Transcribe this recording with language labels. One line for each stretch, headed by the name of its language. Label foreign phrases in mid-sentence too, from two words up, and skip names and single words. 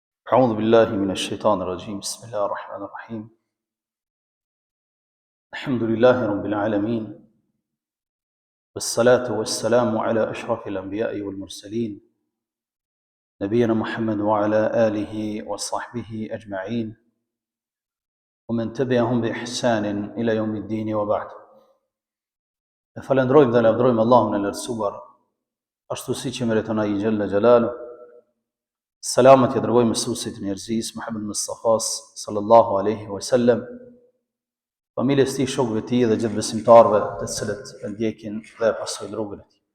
Arabic: أعوذ بالله من الشيطان الرجيم بسم الله الرحمن الرحيم الحمد لله رب العالمين والصلاة والسلام على أشرف الأنبياء والمرسلين نبينا محمد وعلى آله وصحبه أجمعين ومن تبعهم بإحسان إلى يوم الدين وبعد.
Albanian: Falendrojmë dhe lavdrojmë Allahun e lartësuar, ashtu siç e meriton ai
Arabic: جل جلاله.
Albanian: Selamat i dërgojmë mësuesit e njerëzisë Muhammed Mustafas
Arabic: صلى الله عليه وسلم,
Albanian: familjes tij, shokëve të tij dhe gjithë besimtarëve të cilët e ndjekin dhe pasojnë rrugën e tij.